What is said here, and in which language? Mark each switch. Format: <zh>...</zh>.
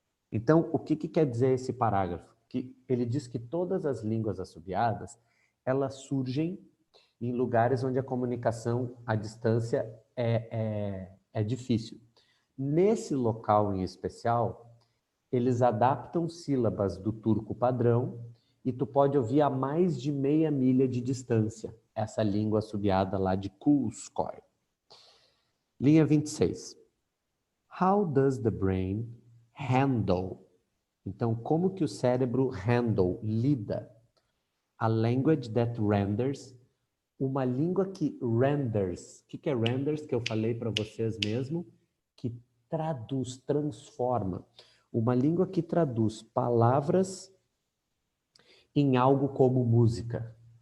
<pt>Então, o que quer dizer esse parágrafo? Que ele diz que todas as línguas assobiadas, elas surgem em lugares onde a comunicação à distância é difícil. Nesse local em especial, eles adaptam sílabas do turco padrão e tu pode ouvir a mais de meia milha de distância essa língua assobiada lá de Kulskoy. Linha 26.</pt> <en>How does the brain handle?</en> <pt>Então, como que o cérebro lida?</pt> <en>A language that renders,</en> <pt>uma língua que renders. O que é renders, que eu falei para vocês mesmo? Que traduz, transforma. Uma língua que traduz palavras em algo como música.</pt>